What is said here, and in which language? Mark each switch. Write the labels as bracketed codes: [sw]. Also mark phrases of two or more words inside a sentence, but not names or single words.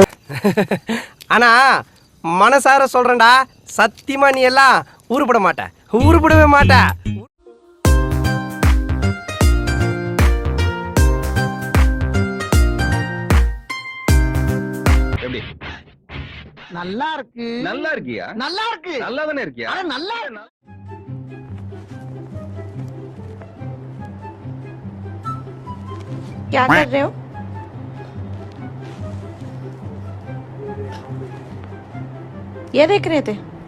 [ta] ஆனா மனசார சொல்றேன்டா, சத்தியமா நீ எல்லாம் உருப்பட மாட்ட, உருப்படவே மாட்ட. எப்படி? நல்லா இருக்கு. நல்லா இருக்கியா? நல்லா இருக்கு. நல்லா தானே இருக்கியா? நல்லா [hi] क्या कर रहे हो? ये देख रहे थे?